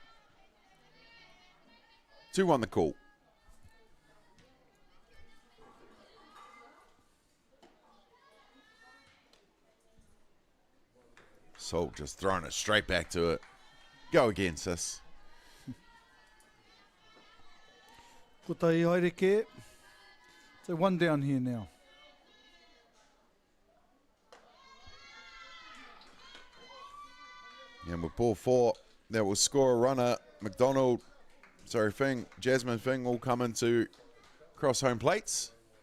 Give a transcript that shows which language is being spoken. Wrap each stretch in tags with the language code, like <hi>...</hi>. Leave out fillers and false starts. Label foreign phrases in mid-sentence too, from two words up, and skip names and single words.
<en>2-1 the call. Salt just throwing it straight back to it. Go again, sis.</en> <mi>Ko tai haereke.</mi> <en>So 1 down here now. And with ball 4, that will score a runner. Jasmine Fing will come into cross home plates.</en>